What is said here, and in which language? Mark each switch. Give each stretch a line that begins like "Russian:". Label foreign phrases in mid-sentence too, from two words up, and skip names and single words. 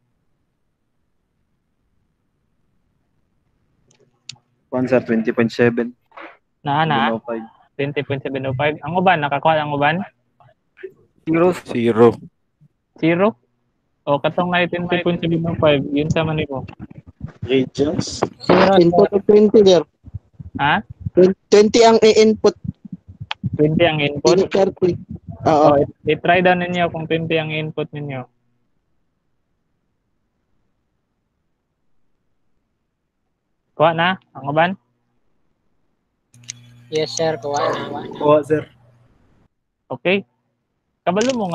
English: Sir, 20.7.
Cebuano: Na? 20.705. Ang uban, nakakuha ang uban? 0. O, katong na 20.705. Yun sa manimo.
English: Regions? Input of 20 there.
Cebuano: Ha? 20 ang i-input. 20 ang input? 30. Oo. I-try down ninyo kung 20 ang input ninyo. Kuha na? Ang uban?
English: Yes, sir.
Cebuano: Kuha na. Kuha, sir. Okay. Kabalo mo nga